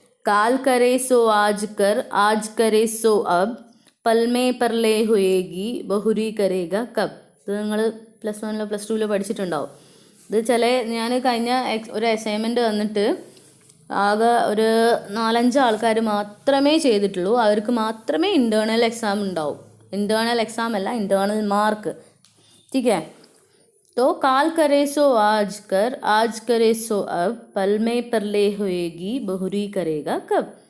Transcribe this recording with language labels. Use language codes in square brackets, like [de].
[hi] काल करे सो आज करे सो अब, പൽമേ പർലേ ഹുയേഗി ബഹുരി കരേഗ കബ്. [ml] ഇത് നിങ്ങൾ +1 +2 പഠിച്ചിട്ടുണ്ടാവും. ഇത് ഞാൻ കഴിഞ്ഞ ഒരു അസൈൻമെൻറ്റ് വന്നിട്ട് ആകെ ഒരു 4-5 ആൾക്കാർ മാത്രമേ ചെയ്തിട്ടുള്ളൂ. അവർക്ക് മാത്രമേ ഇൻറ്റേർണൽ എക്സാം ഉണ്ടാവും. ഇൻറ്റേർണൽ എക്സാം അല്ല, ഇൻറ്റേർണൽ മാർക്ക്. [hi] ठीक है, तो काल करे सो आज करे सो अब, पल में परले होएगी बहुरी करेगा कब.